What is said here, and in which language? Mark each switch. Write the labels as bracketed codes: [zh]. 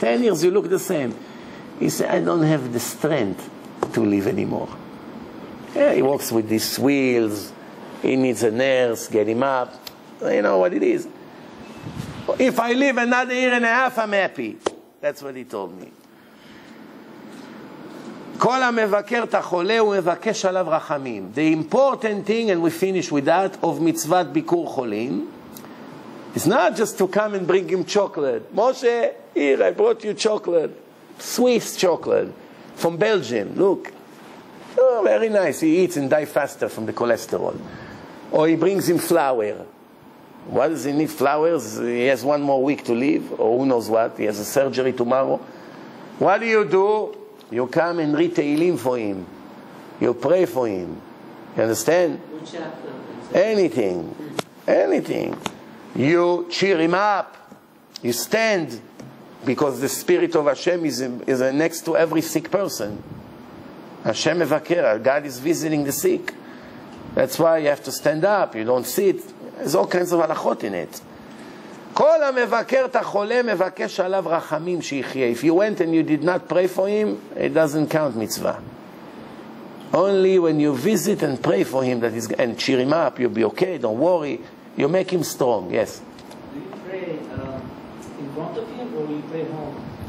[en] 10 years, you look the same. He said, I don't have the strength to live anymore. Yeah, he walks with these wheels. He needs a nurse, get him up. You know what it is. If I live another year and a half, I'm happy. That's what he told me. [he] כל המבקר את החולה הוא מבקש עליו רחמים. [en] The important thing, and we finish with that, of [he] מצוות ביקור חולים, [en] is not just to come and bring him chocolate. Moshe, here, I brought you chocolate. Swiss chocolate from Belgium. Look. Oh, very nice. He eats and dies faster from the cholesterol. Or he brings him flour. What does he need? Flowers? He has 1 more week to live, or who knows what. He has a surgery tomorrow. What do? You come and read Tehillim for him. You pray for him. You understand? Anything. Anything. You cheer him up. You stand, because the Spirit of Hashem is next to every sick person. [he] Hashem mevaker, [en] God is visiting the sick. That's why you have to stand up, you don't sit. There's all kinds of halachot in it. [he] כל המבקר את החולה מבקש עליו רחמים שיחיה. [en] If you went and you did not pray for him, it doesn't count mitzvah. Only when you visit and pray for him and cheer him up, you'll be okay, don't worry. You make him strong, yes. Do you pray in front of him, or you pray home?